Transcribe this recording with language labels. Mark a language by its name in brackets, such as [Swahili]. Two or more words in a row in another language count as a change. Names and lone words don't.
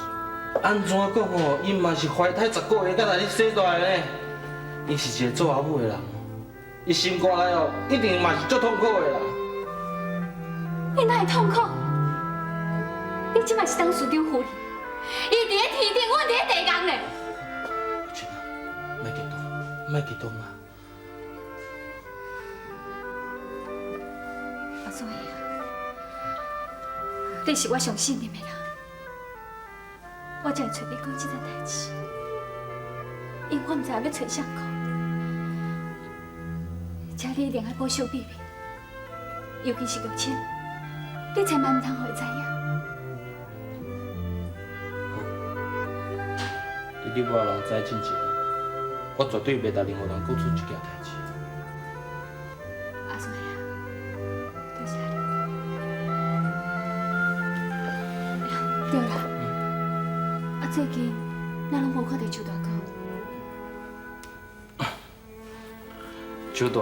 [Min Nan Chinese] 安怎讲哦？伊嘛是怀胎10个月，才来你生大的呢。伊是一个做阿母的人，伊心肝内哦，一定嘛是足痛苦的啦。你哪会痛苦？你即摆是当市长夫人，伊伫咧天顶，我伫咧地宫呢。小珍啊，莫激动，莫激动啊！啊，所以啊，你是我上信任的人，我才会找你讲这件代志，因为我毋知影要找谁讲。请你一定要保守秘密，尤其是玉清，你千万毋通互伊知影。伫你无人知之前，我绝对袂答任何人讲出这件代志。阿所以啊，多谢你。对啦，最近咱拢无看到周大哥。